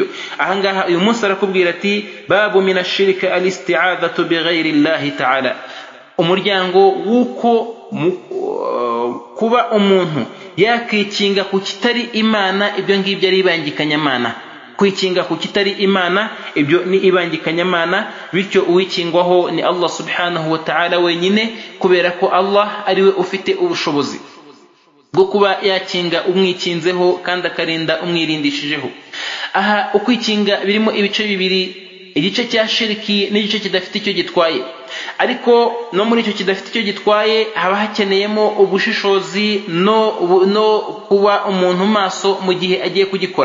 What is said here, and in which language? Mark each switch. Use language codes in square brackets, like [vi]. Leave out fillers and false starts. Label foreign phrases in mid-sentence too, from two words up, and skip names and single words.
[rw] Ahangaha uyu munsi arakubwira ati [ar] باب من الشرك الاستعاذة بغير الله تعالى, [rw] umuryango w'uko kuba umuntu yakikinga ku kitari Imana. Ibyo ngibyo ari ibangikanyamana. Kwikinga ku kitari Imana ibyo ni ibangikanyamana. Bityo uwikingwaho ni [ar] الله سبحانه وتعالى [rw] wenyine, kubera ko Allah ariwe ufite ubushobozi bwo kuba yakinga umwikinzeho kandi akarinda umwirindishijeho. Aha ukwikinga birimo ibice bibiri, igice cya shiriki n'igice kidafite icyo gitwaye. Ariko no muri icyo kidafite icyo gitwaye haba hakeneyemo ubushishozi no kuba umuntu maso mu gihe agiye kugikora.